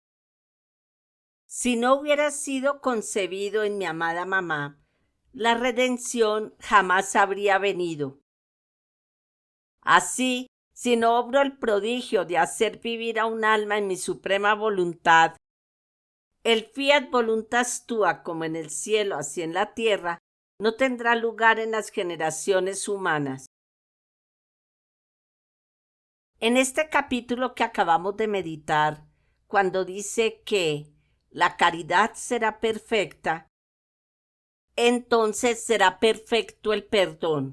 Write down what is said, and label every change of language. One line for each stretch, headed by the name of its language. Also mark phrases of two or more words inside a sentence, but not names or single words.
Spanish: Si no hubiera sido concebido en mi amada mamá, la redención jamás habría venido. Así, si no obro el prodigio de hacer vivir a un alma en mi suprema voluntad, el
Latin: fiat voluntas tua
Spanish: como en el cielo, así en la tierra, no tendrá lugar en las generaciones humanas. En este capítulo que acabamos de meditar, cuando dice que la caridad será perfecta, entonces será perfecto el perdón.